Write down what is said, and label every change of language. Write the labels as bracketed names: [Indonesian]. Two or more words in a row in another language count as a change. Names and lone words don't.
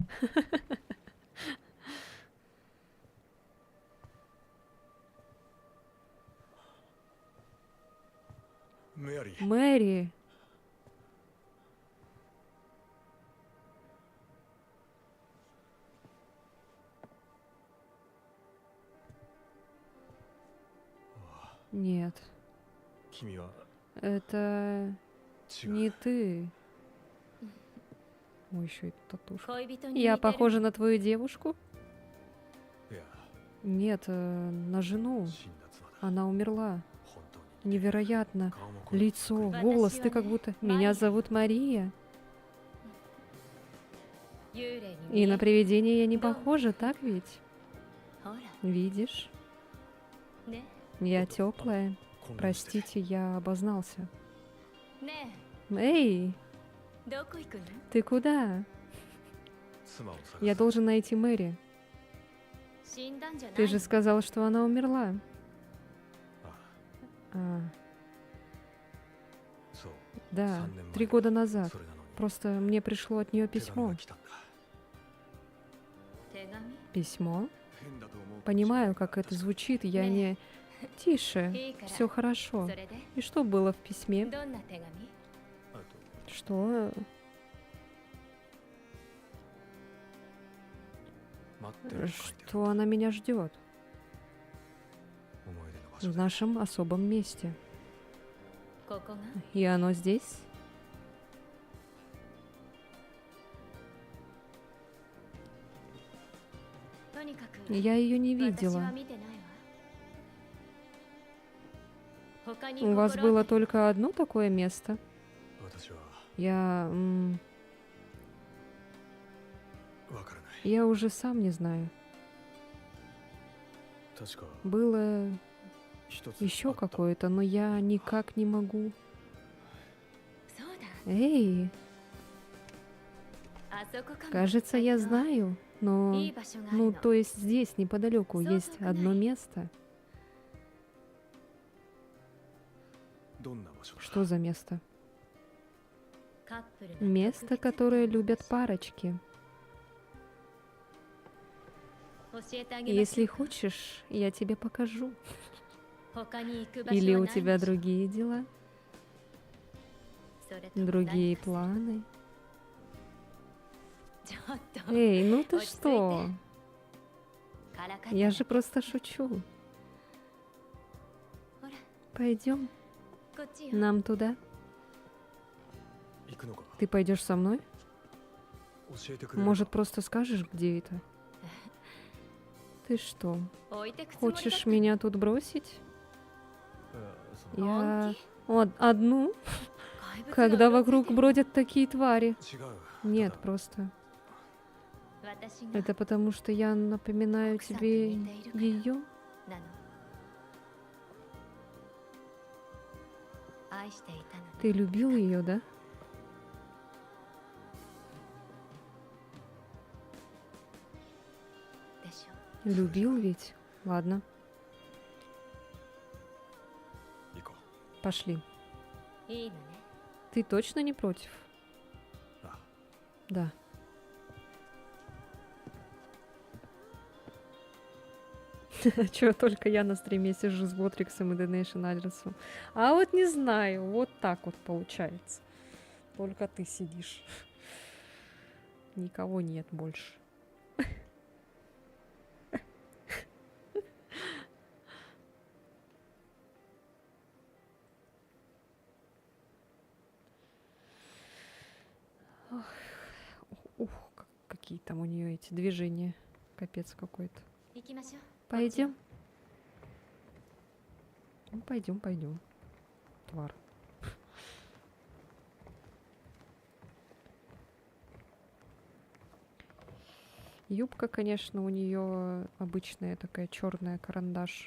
[Russian] Мэри. Мэри! Нет, [Japanese] 君は [Russian] это [Japanese] 違う。 [Russian] не ты. Ой, еще и татушка. [Japanese] 恋人に [Russian] Я [Japanese] 似てる [Russian] похожа на твою девушку? [Japanese] いや、 [Russian] Нет, на жену. [Japanese] 死んだ妻だ。 [Russian] Она умерла. [Japanese] 本当に。 [Russian] Невероятно. [Japanese] 顔も声も [Russian] Лицо, голос, ты как будто... Меня зовут Мария. [Japanese] 幽霊に見 [Russian] И [Japanese] え [Russian] на [Japanese] る [Russian] привидение я не похожа, так ведь? [Japanese] ほら [Russian] Видишь? [Japanese] ね [Russian] Я теплая. [Japanese] 混乱してて [Russian] Простите, я обознался. [Japanese] ね [Russian] Эй, [Japanese] えどこ行くの [Russian] ты куда? [Japanese] 妻を探す。 [Russian] Я должен найти Мэри. [Japanese] 死んだんじゃない [Russian] Ты же сказал, что она умерла. あ А, [Japanese] そう。 [Russian] да, [Japanese] 3年前 [Russian] 3 года назад. [Japanese] それなのに [Russian] Просто мне пришло от нее [Japanese] 手紙 [Russian] письмо. [Japanese] が来たんだ。手紙 [Russian] Письмо? [Japanese] 変だと思う。 [Russian] Понимаю, как это звучит. Я не... Тише. [Japanese] いいから [Russian] Все хорошо. [Japanese] それで [Russian] И что было в письме? [Japanese] どんな手紙あと [Russian] Что? [Japanese] 待ってると書いてある。 [Russian] Что она меня ждет [Japanese] 思い出の場所 [Russian] в [Japanese] で。 [Russian] нашем особом месте. [Japanese] ここが [Russian] И оно здесь? [Japanese] とにかく [Russian] Я ее не [Japanese] 私は [Russian] видела. [Japanese] 見てないわ他に [Russian] У вас [Japanese] 心 [Russian] было [Japanese] 当たり [Russian] только одно такое место? [Japanese] 私は [Russian] Я... [Japanese] わからない。 [Russian] Я уже сам не знаю. [Japanese] 確か [Russian] Было [Japanese] 一つ [Russian] еще [Japanese] あった。 [Russian] какое-то, но я никак не могу. [Japanese] そうだ [Russian] Эй, [Japanese] あそこかも [Russian] кажется, я знаю. Но... [Japanese] いい場所がある [Russian] Ну, [Japanese] の [Russian] то есть здесь, неподалеку, Соток есть одно най. место. [Japanese] どんな場所だ。 [Russian] Что за место? [Japanese] カップルが [Russian] Место, которое любят парочки. [Japanese] 教えてあげましょ [Russian] Если [Japanese] うか [Russian] хочешь, я тебе покажу. [Japanese] 他に行く場所 [Russian] Или [Japanese] は [Russian] у [Japanese] ない [Russian] тебя [Japanese] でしょ [Russian] другие дела, [Japanese] それとも [Russian] другие [Japanese] 何かさ [Russian] планы? [Japanese] ちょっと [Russian] Эй, ну ты Ой, что? [Japanese] からかった [Russian] Я же просто шучу. [Japanese] ほら [Russian] Пойдем [Japanese] こっちよ [Russian] нам туда. [Japanese] 行くのか。 [Russian] Ты пойдешь со мной? [Japanese] 教えてくれるか。 [Russian] Может, просто скажешь, где это? Ты что, [Japanese] 置いてくつもりだった [Russian] хочешь меня тут бросить? [Japanese] その [Russian] Я... Вот, одну? [Japanese] 怪物が [Russian] Когда [Japanese] うろついて [Russian] вокруг бродят такие твари. [Japanese] 違う。 [Russian] Нет, [Japanese] ただ [Russian] просто. [Japanese] 私が [Russian] Это потому, что я напоминаю Оксана, тебе не дай руку. ее? [Japanese] なの愛していたの [Russian] Ты любил ее, да? [Japanese] でしょ [Russian] Любил ведь? Ладно, [Japanese] 行こ [Russian] пошли. [Japanese] いいのね [Russian] Ты точно не против? [Japanese] う。あ、 [Russian] Да. Чё, только я на стриме сижу с Ботриксом и Donation адресом. А вот не знаю, вот так вот получается. Только ты сидишь. Никого нет больше. Ух, какие там у нее эти движения. Капец какой-то. [Japanese] 行きましょう。 [Russian] Пойдем. Ну, пойдем, пойдем. Твар. Юбка, конечно, у нее обычная такая черная карандаш.